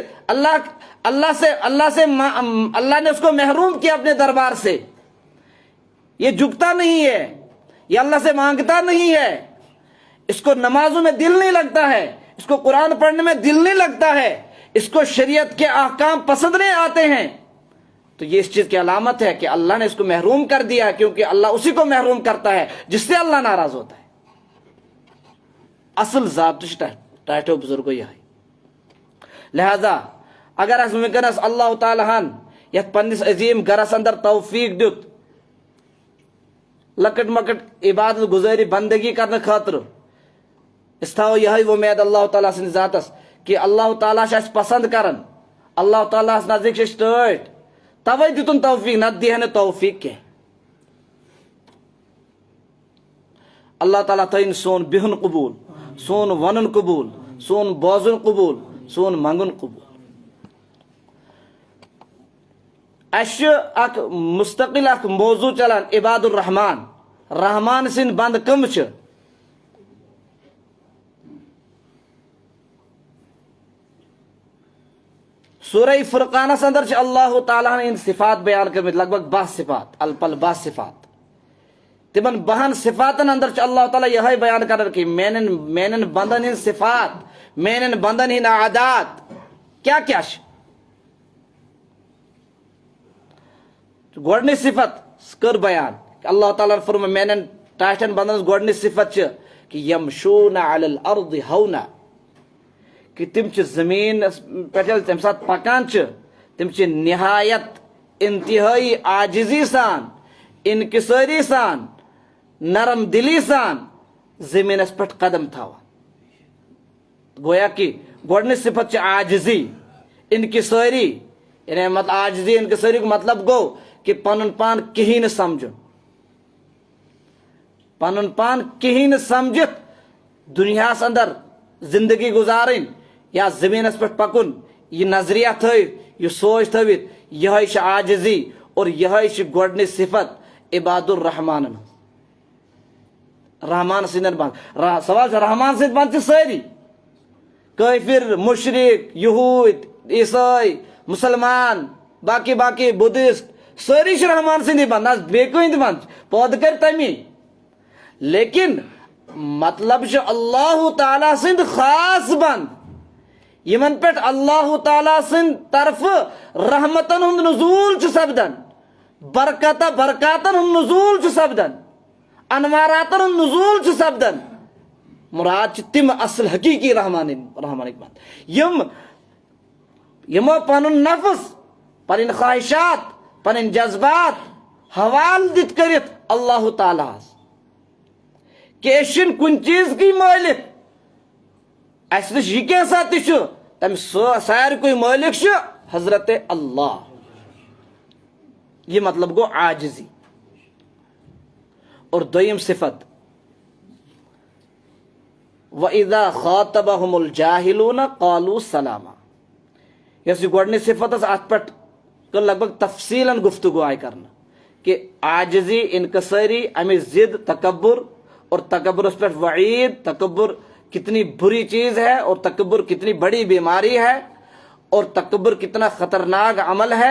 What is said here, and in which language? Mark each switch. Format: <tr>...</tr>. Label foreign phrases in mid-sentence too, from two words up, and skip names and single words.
<ur>نے اس کو محروم کیا اپنے دربار سے یہ جھکتا نہیں ہے یہ اللہ سے مانگتا نہیں ہے اس کو نمازوں میں دل نہیں لگتا ہے اس کو قرآن پڑھنے میں دل نہیں لگتا ہے اس کو شریعت کے احکام پسند نہیں آتے ہیں تو یہ اس چیز کی علامت ہے کہ اللہ نے اس کو محروم کر دیا ہے کیونکہ اللہ اسی کو محروم کرتا ہے جس سے اللہ ناراض ہوتا ہے.</ur> <ks>اصل ضابطہ ٹاٹو بزرگو یہ. لہذا اگر اس ونکس اللہ تعالیٰ ہن یت پنس عظیم گرس اندر توفیق دیت لکٹ مکٹ عبادت گزاری بندگی کرنے خاطر اس تھو یہ ومید اللہ تعالیٰ سند ذاتس کہ اللہ تعالیٰ پسند کرن اللہ تعالیٰ نزدیک ٹھٹ توے دتن توفیق نت دی توفیق کی. اللہ تعالیٰ تھین سون بہن قبول سون ونن قبول سون بوزن قبول سون منگن قبول. اش اک مستقل اک موضوع چلان عباد الرحمان رحمان سن بند کم چھ. سورہ فرقانس اندر چھ اللہ تعالیٰ نے ان صفات بیان کرمت لگ بھگ 10 صفات الپل 10 صفات. تمن 10 صفاتن اندر چھ اللہ تعالیٰ یہ بیان کر کہ مینن بندن ہن صفات مینن بندن ہن عادات کیا کیا چھ. گۄڈنِچ صفت کر بیان کہ اللہ تعالیٰ فرمو میانن ٹاٹھن بندن گۄڈنِچ صفت کہ</ks> <ar>یمشون علی الارض</ar> <ks>ہونا، کہ تم زمین پہ تمہ سات پکان تم نہایت انتہائی عاجزی سان، انکساری سان، نرم دلی سان زمینس پہ قدم تھاوان. گویا کہ گۄڈنِچ صفت عاجزی، انکساری. یعنی عاجزی انکساری کو مطلب گو کہ پنن پان کہیں نہ سمجھن، پنن پان کہیں نہ سمجھت دنیاس اندر زندگی گزارن یا زمینس پہ پکن، یہ نظریہ تھوت، یہ سوچ تھوت، یہ عاجزی اور یہ گۄڈنِچ صفت عباد الرحمان. رحمان سندن بند سوال رحمان سند بند ساری، کافر، مشرق، یہود، عیسائی، مسلمان، باقی باقی بدھسٹ ساری رحمان سندی بند، نہ بیٚیہِ بند پود کر تمی. لیکن مطلب اللہ تعالیٰ سند خاص بند، یمن پہ اللہ تعالیٰ سند طرف رحمتن ہند نزول سپدان، برکاتن ہند نزول سپدان، انواراتن ہند نزول سپدان. مراد تم اصل حقیقی رحمانک بند یمو پن نفس، پن خواہشات، پن جذبات حوال دت کرت اللہ تعالیٰ کہ اشن کن چیز کی مالک، اس نش یہ کیسا تم سارے کوئی مالک حضرت اللہ. یہ مطلب گو عاجزی. اور دویم صفت</ks> <ar>وَإِذَا خَاطَبَهُمُ الْجَاهِلُونَ قَالُوا سَلَامًا.</ar> <ks>یس یہ گۄڈنِچ صفت ات پہ لگ بھگ تفصیلاً گفتگو آئی کرنا کہ عاجزی، انکساری، امی ضد،</ks> <ur>تکبر، اور تکبر اس پر وعید، تکبر کتنی بری چیز ہے اور تکبر کتنی بڑی بیماری ہے اور تکبر کتنا خطرناک عمل ہے.</ur>